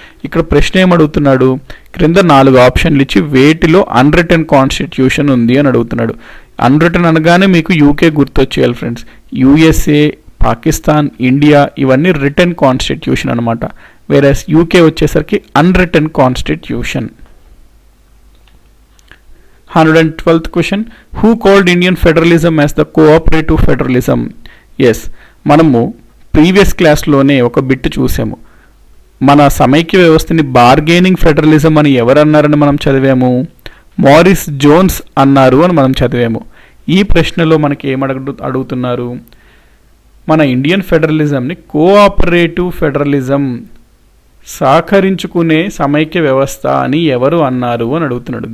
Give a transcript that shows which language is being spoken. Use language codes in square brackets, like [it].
[te] ఇక్కడ ప్రశ్న ఏమడుగుతున్నాడు, క్రింద 4 ఆప్షన్లు ఇచ్చి వేటిలో అన్రిటన్ కాన్స్టిట్యూషన్ ఉంది అని అడుగుతున్నాడు. అన్రిటన్ అనగానే మీకు UK గుర్తొచ్చేయాలి friends. USA, Pakistan, India ఇవన్నీ రిటన్ కాన్స్టిట్యూషన్ అనమాట. వేరే యూకే వచ్చేసరికి అన్రిటన్ constitution. [en] 112th question. Who called Indian federalism as the cooperative federalism? Yes, [te] మనము ప్రీవియస్ క్లాస్లోనే ఒక బిట్ చూసాము. మన సమైక్య వ్యవస్థని బార్గెనింగ్ ఫెడరలిజం అని ఎవరన్నారని మనం చదివాము? మారిస్ జోన్స్ అన్నారు అని మనం చదివాము. ఈ ప్రశ్నలో మనకి అడుగుతున్నారు, మన ఇండియన్ ఫెడరలిజంని కోఆపరేటివ్ ఫెడరలిజం, సహకరించుకునే సమైక్య వ్యవస్థ అని ఎవరు అన్నారు అని అడుగుతున్నాడు.